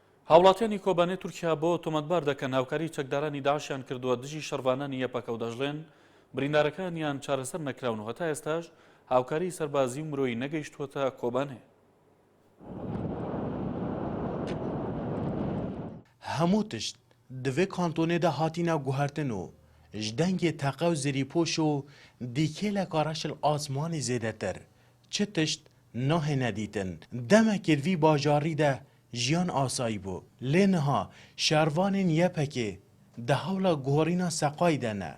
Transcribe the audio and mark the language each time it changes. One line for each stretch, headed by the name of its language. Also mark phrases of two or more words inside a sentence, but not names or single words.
Central Kurdish: هاوڵاتیانی کۆبانێ تورکیا بۆ تۆمەتبار دەکەن هاوکاری چەکدارانی داعشیان کردووە دژی شەڕوانانی یەپەکە و دەژڵێن بریندارەکانیان چارەسەر نەکراون و هەتا ئێستاش هاوکاری سەربازی و مرۆیی نەگەیشتووەتە کۆبانێ.
Kurdish: هەموو تشت divê kantonê de hatîne guhertin û ji dengê teqe û zerîpoş û dîkêleka reşil asmanî zêdetir çi tişt nahêne dîtin. Demekê vî bajarî de jiyan asayî bû. Lê niha şervanên yepekê di hewla guherîna seqayî de ne.